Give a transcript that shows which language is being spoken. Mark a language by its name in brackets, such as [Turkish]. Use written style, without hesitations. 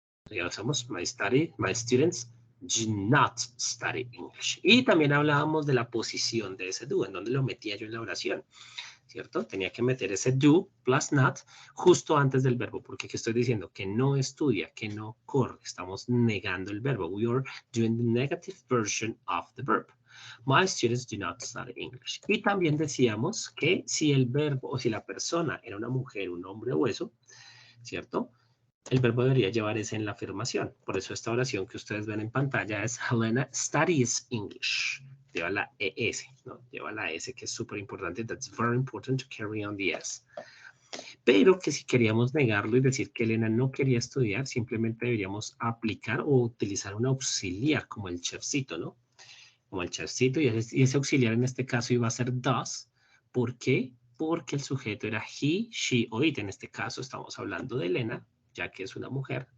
[Spanish] Ya usamos [English] my students do not study English. [Spanish] Y también hablábamos de la posición de ese do, en donde lo metía yo en la oración, ¿cierto? Tenía que meter ese do plus not justo antes del verbo, porque ¿qué estoy diciendo? Que no estudia, que no corre, estamos negando el verbo. [English] We are doing the negative version of the verb. My students do not study English. [Spanish] Y también decíamos que si el verbo o si la persona era una mujer, un hombre o eso, ¿cierto? El verbo debería llevar ese en la afirmación. Por eso esta oración que ustedes ven en pantalla es Helena studies English. Lleva la ES, ¿no? Lleva la S, que es súper importante. [English] That's very important to carry on the S. [Spanish] Pero que si queríamos negarlo y decir que Elena no quería estudiar, simplemente deberíamos aplicar o utilizar un auxiliar como el chefcito, ¿no? Como el chefcito, y ese auxiliar en este caso iba a ser does. ¿Por qué? Porque el sujeto era he, she o it. En este caso estamos hablando de Elena, ya que es una mujer.